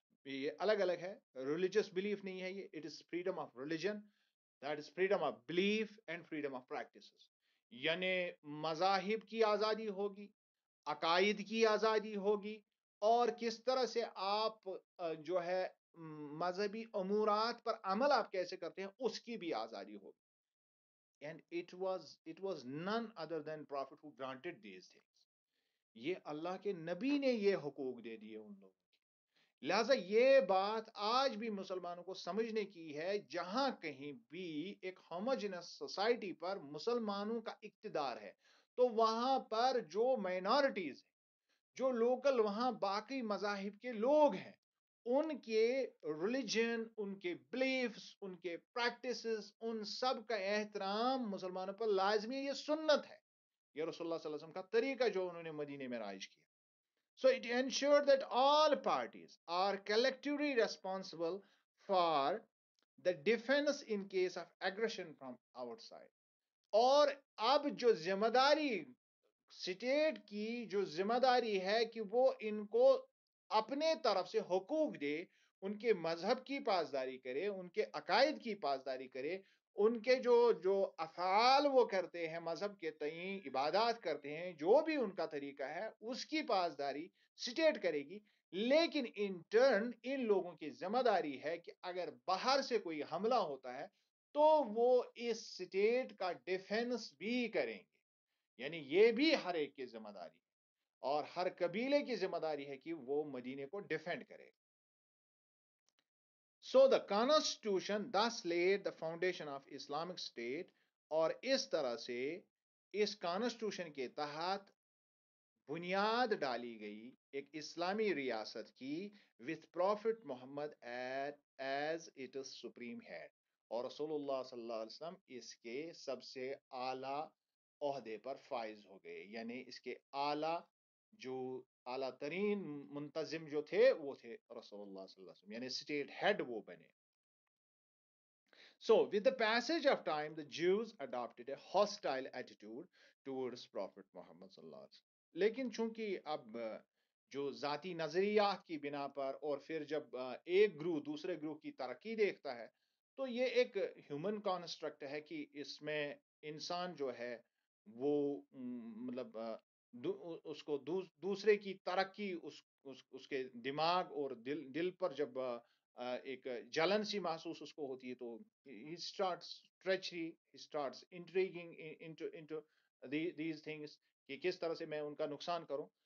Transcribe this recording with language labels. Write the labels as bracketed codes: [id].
[ur] یہ الگ الگ ہے, ریلیجس بلیف نہیں ہے یہ, [en] It is freedom of religion, that is freedom of belief and freedom of practices. [ur] یعنی مذاہب کی آزادی ہوگی, عقائد کی آزادی ہوگی، اور کس طرح سے آپ جو ہے مذہبی امورات پر عمل آپ کیسے کرتے ہیں اس کی بھی آزادی ہوگی. [en] And it was none other than Prophet who granted these things. [ur] یہ اللہ کے نبی نے یہ حقوق دے دیے ان لوگوں کو. لہذا یہ بات آج بھی مسلمانوں کو سمجھنے کی ہے. جہاں کہیں بھی ایک ہوموجینس سوسائٹی پر مسلمانوں کا اقتدار ہے تو وہاں پر جو مائنارٹیز ہیں، جو لوکل وہاں باقی مذاہب کے لوگ ہیں، ان کے ریلیجن، ان کے بلیفز، ان کے پریکٹسز، ان سب کا احترام مسلمانوں پر لازمی ہے. یہ سنت ہے، یہ رسول اللہ صلی اللہ علیہ وسلم کا طریقہ جو انہوں نے مدینے میں رائج کیا. [en] So it ensured that all parties are collectively responsible for the defense in case of aggression from outside. [ur] اور اب جو ذمہ داری اسٹیٹ کی جو ذمہ داری ہے کہ وہ ان کو اپنے طرف سے حقوق دے، ان کے مذہب کی پاسداری کرے، ان کے عقائد کی پاسداری کرے، ان کے جو افعال وہ کرتے ہیں مذہب کے تئیں، عبادات کرتے ہیں، جو بھی ان کا طریقہ ہے اس کی پاسداری اسٹیٹ کرے گی. لیکن ان ٹرن ان لوگوں کی ذمہ داری ہے کہ اگر باہر سے کوئی حملہ ہوتا ہے تو وہ اس اسٹیٹ کا ڈیفنس بھی کریں گے. یعنی یہ بھی ہر ایک کی ذمہ داری ہے، اور ہر قبیلے کی ذمہ داری ہے کہ وہ مدینے کو ڈیفینڈ کرے. [en] So the constitution thus laid the foundation of Islamic State. [ur] اور اس طرح سے اس کانسٹیٹیوشن کے تحت بنیاد ڈالی گئی ایک اسلامی ریاست کی، [en] with Prophet Muhammad as its supreme head. [ur] اور رسول اللہ صلی اللہ علیہ وسلم اس کے سب سے اعلیٰ عہدے پر فائز ہو گئے. یعنی اس کے جو اعلیٰ ترین منتظم جو تھے وہ تھے رسول اللہ صلی اللہ علیہ وسلم، یعنی اسٹیٹ ہیڈ وہ بنے. [en] So, with the passage of time, the Jews adopted a hostile attitude towards Prophet Muhammad sallallahu alaihi wasallam. [ur] لیکن چونکہ اب جو ذاتی نظریات کی بنا پر اور پھر جب ایک گروہ دوسرے گروہ کی ترقی دیکھتا ہے تو یہ ایک ہیومن کانسٹرکٹ ہے کہ اس میں انسان جو ہے وہ مطلب اس کو دوسرے کی ترقی اس کے دماغ اور دل پر جب ایک جلن سی محسوس اس کو ہوتی ہے تو [en] he starts treachery, he starts intriguing into these things [ur] کہ کس طرح سے میں ان کا نقصان کروں.